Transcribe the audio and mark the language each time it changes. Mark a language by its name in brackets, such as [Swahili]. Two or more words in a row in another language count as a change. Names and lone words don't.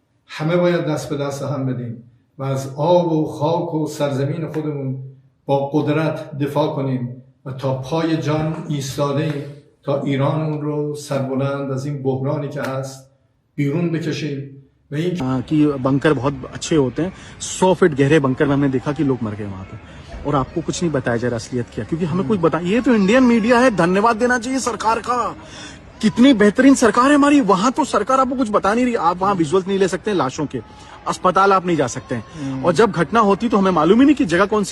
[Persian] همه باید دست به دست هم بدیم و از آب و خاک و سرزمین خودمون با قدرت دفاع کنیم و تا پای جان ایستاده تا ایرانمون رو سربلند از این بحرانی که هست بیرون بکشیم و این [Hindi] कि बंकर बहुत अच्छे होते हैं। 100 फीट गहरे बंकर में हमने देखा कि लोग मर गए वहां पे, और आपको कुछ नहीं बताया जा रहा असलियत क्या, क्योंकि हमें कुछ बता। ये तो [English] Indian media [Hindi] है, धन्यवाद देना चाहिए सरकार का। कितनी बेहतरीन सरकार है हमारी। वहां तो सरकार आपको कुछ बता नहीं रही। आप वहां विजुअल्स नहीं ले सकते लाशों के, अस्पताल आप नहीं जा सकते हैं, और जब घटना होती तो हमें मालूम ही नहीं कि जगह कौन सी।